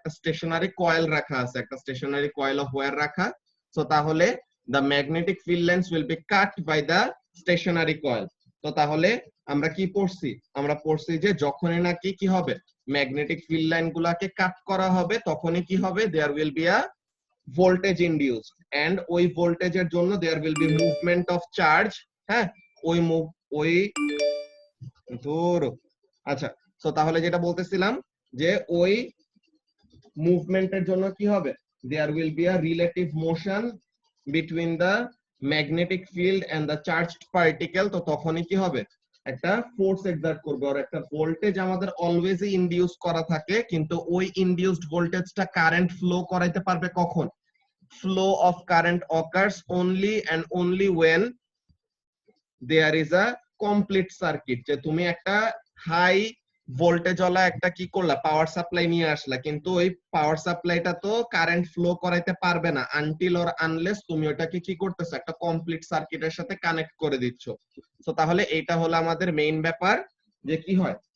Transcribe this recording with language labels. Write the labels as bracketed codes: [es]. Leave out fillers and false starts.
[bn] একটা stationery coil রাখা আছে, একটা স্টেশনারি কয়েল অফ ওয়্যার রাখা। সো তাহলে [en] the magnetic field lines will be cut by the stationary coil. [bn] তো তাহলে আমরা কি পড়ছি? আমরা পড়ছি যে যখনই নাকি কি হবে? ম্যাগনেটিক ফিল্ড লাইন গুলাকে কাট করা হবে তখনই কি হবে? [en] there will be a voltage induced, and [bn] ওই ভোল্টেজের জন্য [en] there will be movement of charge। [bn] হ্যাঁ, ওই ধর আচ্ছা, তো তাহলে যেটা বলতেছিলাম যে ওই মুভমেন্টের জন্য কি হবে? [en] there will be a relative motion between the magnetic field and the charged particle। [bn] তো তখনই কি হবে? একটা ফোর্স এক্সার্ট করবে, আর একটা ভোল্টেজ আমাদের অলওয়েজই ইনডিউস করা থাকে, কিন্তু ওই ইনডিউসড ভোল্টেজটা কারেন্ট ফ্লো করাইতে পারবে কখন? [en] flow of current occurs only and only when there is a complete circuit। [bn] যে তুমি একটা হাই ভোল্টেজ ওয়ালা একটা কি করলা? পাওয়ার সাপ্লাই নিয়ে আসলা, কিন্তু ওই পাওয়ার সাপ্লাইটা তো কারেন্ট ফ্লো করাইতে পারবে না [en] until or unless [bn] তুমি ওটাকে কি করতেছো? একটা কমপ্লিট সার্কিটের সাথে কানেক্ট করে দিচ্ছ। তো তাহলে এটা হলো আমাদের মেইন ব্যাপার, যে কি হয়?